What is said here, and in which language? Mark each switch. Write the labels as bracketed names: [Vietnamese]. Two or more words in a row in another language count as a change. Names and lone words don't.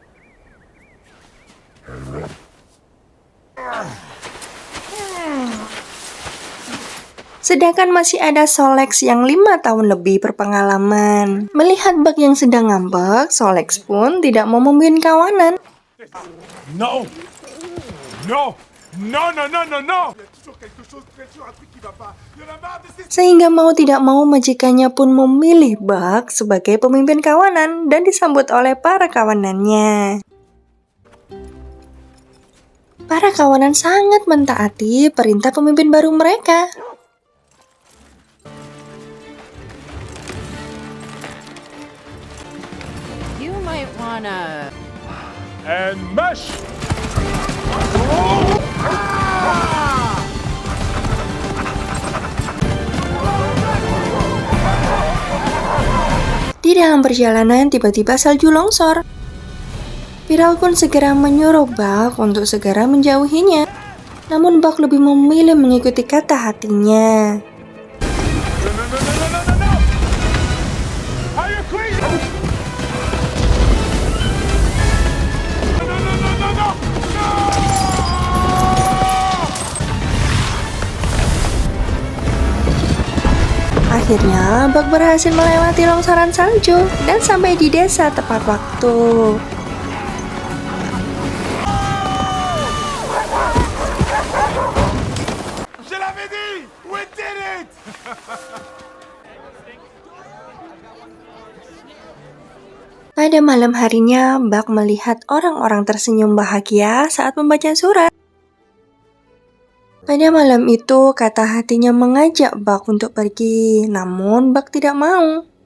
[Indonesian] Sedangkan masih ada Solex yang 5 tahun lebih berpengalaman. Melihat Buck yang sedang ngambek, Solex pun tidak mau memimpin kawanan. [English] No! No! No, no, no, no, no! [French] Il y a toujours quelque chose, bien sûr, un truc qui va pas. Il y en a marre de ces... [Indonesian] Sehingga mau tidak mau majikannya pun memilih Buck sebagai pemimpin kawanan dan disambut oleh para kawanannya. Para kawanan sangat mentaati perintah pemimpin baru mereka. [English] You might wanna... And mash! [Indonesian] Di dalam perjalanan tiba-tiba salju longsor. Beryl pun segera menyuruh Buck untuk segera menjauhinya. Namun Buck lebih memilih mengikuti kata hatinya. [English] No, no, no, no, no, no, no, no! Are you crazy? No, no, no, no, no, no! No! [Indonesian] Akhirnya, Buck berhasil melewati longsoran salju dan sampai di desa tepat waktu. [French] Je l'avais dit! [English] We did it! [Indonesian] Pada malam harinya, Buck melihat orang-orang tersenyum bahagia saat membaca surat. Pada malam itu, kata hatinya mengajak Buck untuk pergi, namun Buck tidak mau.